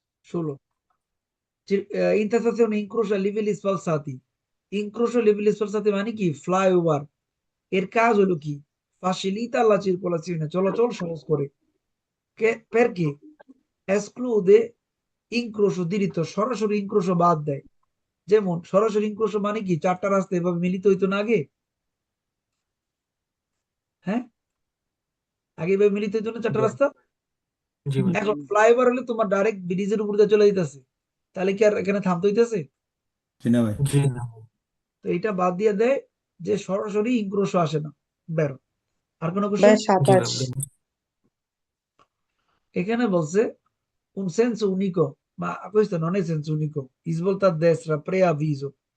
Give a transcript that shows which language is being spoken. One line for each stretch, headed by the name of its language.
Italian: 16 intersezione incrocia livelli sfalsati। incrocio livelli sfalsati
Bangla: মানে কি? Flyover. এর কাজ হলো কি?
Italian: facilita la circolazione,
Bangla: চলাচল সহজ করে।
Italian: perché esclude incrocio diritto,
Bangla: সরাসরি incrocio বাদ দেয়। যেমন সরাসরি incrocio মানে কি? চারটা রাস্তা এভাবে মিলিত হইতো না আগে? হ্যাঁ, আগে এভাবে মিলিত হইতো না চারটা রাস্তা? জি ভাই এখন ফ্লাইওভার হলে তোমার ডাইরেক্ট ব্রিজের উপর দিয়ে চলে যেতেছে, তাহলে কি আর এখানে থামতে হইতেছে? জি না ভাই। জি না তো এটা বাদ দিয়ে দেয় যে সরাসরি ইনক্রোশও আসে না। বেরো। আর কোনো ভাই কোশ্চেন? জি 27 না এখানে বলছে
Italian: un senso unico, ma questo non è senso unico, svolta a destra, preavviso.